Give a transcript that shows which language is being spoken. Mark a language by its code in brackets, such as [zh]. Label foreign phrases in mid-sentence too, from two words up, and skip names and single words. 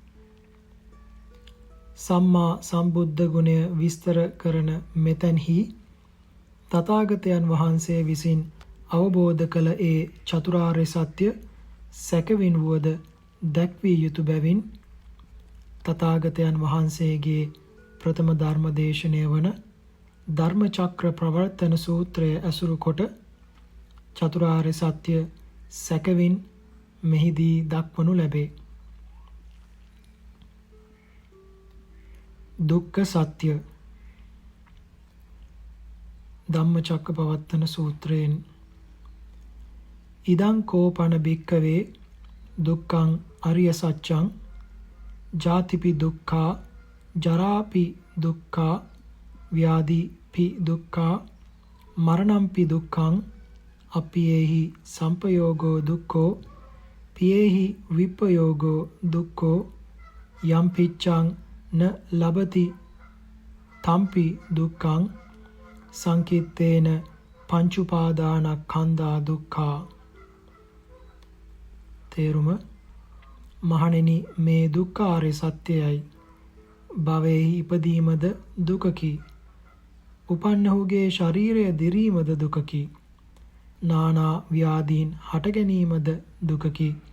[si] සම්මා සම්බුද්ධ ගුණය විස්තර කරන මෙතැන්හි තථාගතයන් වහන්සේ විසින් අවබෝධ කළ ඒ චතුරාර්ය සත්‍ය සැකවින් වුවද දැක්විය යුතු බැවින් තථාගතයන් වහන්සේගේ ප්‍රථම ධර්ම දේශනය වන ධර්මචක්‍ර ප්‍රවර්තන සූත්‍රය ඇසුරු කොට චතුරාර්ය සත්‍ය සැකවින් මෙහිදී දක්වනු ලැබේ. දුක්ඛ සත්‍ය ධම්මචක්කපවත්තන සූත්‍රයෙන් [pi] ඉදං කෝපන භික්ඛවේ දුක්ඛං අරිය සත්‍යං ජාතිපි දුක්ඛා ජරාපි දුක්ඛා ව්‍යාධිපි දුක්ඛා මරණම්පි දුක්ඛං අප්පියේහි සම්පයෝගෝ දුක්ඛෝ පියේහි විප්පයෝගෝ දුක්ඛෝ යම් පිච්ඡං න ලබති තම්පි දුක්ඛං සංකිත්තේන පංචුපාදානස්කන්ධා දුක්ඛා. [si] තේරුම මහණෙනි මේ දුක්ඛාරය සත්‍යයයි. භවයේහි ඉපදීමද දුකකි. උපන්නහුගේ ශරීරය දිරීමද දුකකි. නානා ව්‍යාධීන් හට ගැනීමද දුකකි.